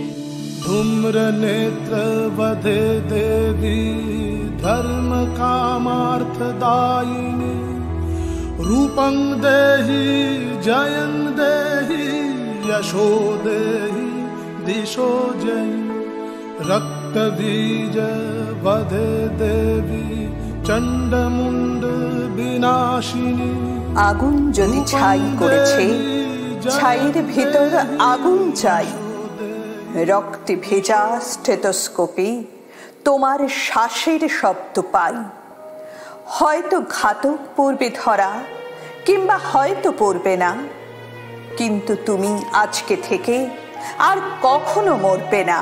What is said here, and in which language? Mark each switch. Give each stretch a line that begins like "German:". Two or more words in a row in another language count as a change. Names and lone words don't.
Sanskrit: धूम्रनेत्रवधे देवी धर्म कामार्थदायिनी, रूपं देहि जयं देहि, यशो देहि दिशो जयि। रक्तबीज वधे देवी चंडमुंड विनाशिनी।
Bangla: আগুন যদি ছাই করেছে, ছাইয়ের ভিতর আগুন চাই। রক্তে ভেজা স্টেথোস্কোপে তোমার শ্বাসের শব্দ পাই। হয়তো ঘাতক পড়বে ধরা, কিংবা হয়তো পড়বে না, কিন্তু তুমি আজকে থেকে আর কখনো মরবে না।